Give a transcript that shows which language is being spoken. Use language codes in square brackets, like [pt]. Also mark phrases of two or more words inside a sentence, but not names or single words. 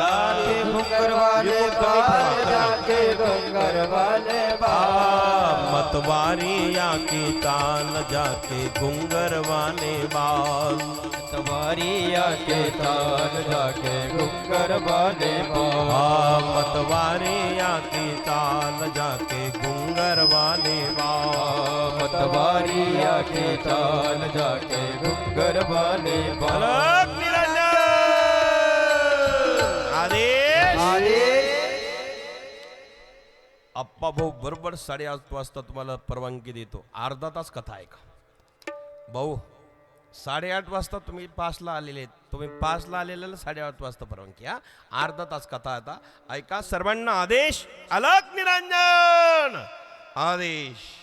[hi] जाके घुंगर वाले बाल, जाके घुंगर वाले बाल, मतवारी आकी चाल जाके घुंगर वाले बाल, मतवारी आके चाल जाके घुंगर वाले बाल, मतवारी आकी चाल जाके जाके घुंगर वाले बाप मतवारिया के ताल जाके घुंगर वाले बाप [mr] अलग निरंजन आदेश अप्पा भाऊ बरोबर 8:30 वाजता तुम्हाला परवानगी देतो अर्धा तास कथा ऐका भाऊ 8:30 वाजता तुम्ही 5ला आलेले तुम्ही 5ला आलेल्याला 8:30 वाजता परवानगी हा अर्धा तास कथा आता ऐका सर्वांना आदेश अलग निरंजन आदेश